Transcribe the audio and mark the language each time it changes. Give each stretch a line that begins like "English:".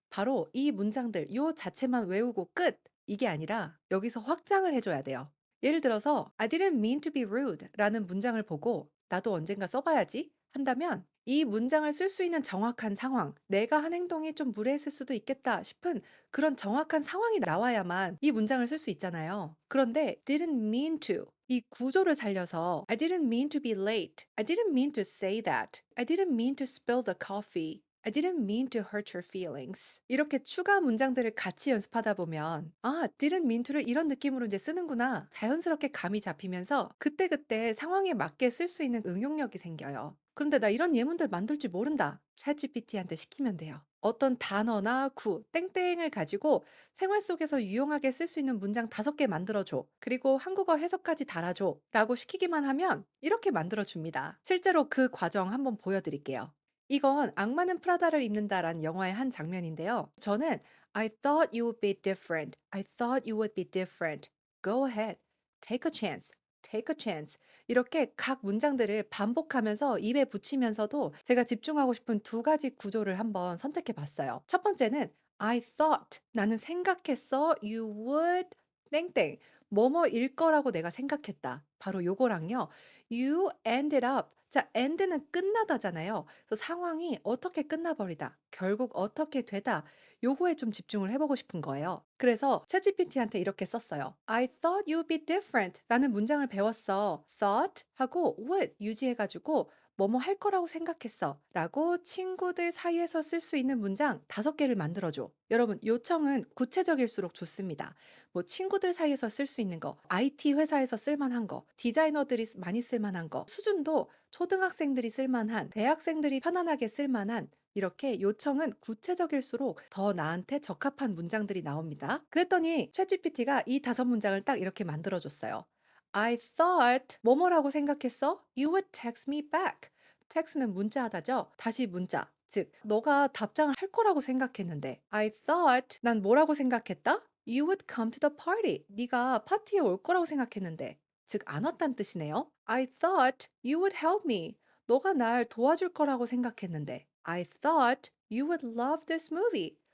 Korean: 바로 이 문장들, 요 자체만 외우고 끝! 이게 아니라 여기서 확장을 해줘야 돼요. 예를 들어서
English: I didn't mean to be rude
Korean: 라는 문장을 보고 나도 언젠가 써봐야지 한다면, 이 문장을 쓸 수 있는 정확한 상황, 내가 한 행동이 좀 무례했을 수도 있겠다 싶은 그런 정확한 상황이 나와야만 이 문장을 쓸 수 있잖아요. 그런데
English: didn't mean to,
Korean: 이 구조를 살려서
English: I didn't mean to be late, I didn't mean to say that, I didn't mean to spill the coffee, I didn't mean to hurt your feelings.
Korean: 이렇게 추가 문장들을 같이 연습하다 보면 아,
English: didn't mean to
Korean: 를 이런 느낌으로 이제 쓰는구나, 자연스럽게 감이 잡히면서 그때그때 상황에 맞게 쓸 수 있는 응용력이 생겨요. 그런데 나 이런 예문들 만들 줄 모른다, 챗GPT한테 시키면 돼요. 어떤 단어나 구, 땡땡을 가지고 생활 속에서 유용하게 쓸 수 있는 문장 5개 만들어줘. 그리고 한국어 해석까지 달아줘. 라고 시키기만 하면 이렇게 만들어줍니다. 실제로 그 과정 한번 보여드릴게요. 이건 악마는 프라다를 입는다라는 영화의 한 장면인데요. 저는
English: I thought you would be different. I thought you would be different. Go ahead. Take a chance. Take a chance.
Korean: 이렇게 각 문장들을 반복하면서 입에 붙이면서도 제가 집중하고 싶은 두 가지 구조를 한번 선택해 봤어요. 첫 번째는
English: I thought
Korean: 나는 생각했어
English: you would
Korean: 땡땡 뭐뭐일 거라고 내가 생각했다. 바로 요거랑요.
English: You ended up.
Korean: 자, end는 끝나다잖아요. 그래서 상황이 어떻게 끝나버리다, 결국 어떻게 되다, 요거에 좀 집중을 해보고 싶은 거예요. 그래서 챗GPT한테 이렇게 썼어요.
English: I thought you'd be different
Korean: 라는 문장을 배웠어. thought 하고 would 유지해가지고 뭐뭐 할 거라고 생각했어 라고 친구들 사이에서 쓸 수 있는 문장 5개를 만들어줘. 여러분, 요청은 구체적일수록 좋습니다. 뭐 친구들 사이에서 쓸 수 있는 거, IT 회사에서 쓸 만한 거, 디자이너들이 많이 쓸 만한 거, 수준도 초등학생들이 쓸 만한, 대학생들이 편안하게 쓸 만한 이렇게 요청은 구체적일수록 더 나한테 적합한 문장들이 나옵니다. 그랬더니 챗GPT가 이 5문장을 딱 이렇게 만들어 줬어요.
English: I thought
Korean: 뭐뭐라고 생각했어?
English: You would text me back.
Korean: text는 문자하다죠. 다시 문자. 즉, 너가 답장을 할 거라고 생각했는데
English: I thought
Korean: 난 뭐라고 생각했다?
English: You would come to the party.
Korean: 네가 파티에 올 거라고 생각했는데 즉 안 왔다는 뜻이네요.
English: I thought you would help me.
Korean: 너가 날 도와줄 거라고 생각했는데
English: I thought you would love this movie.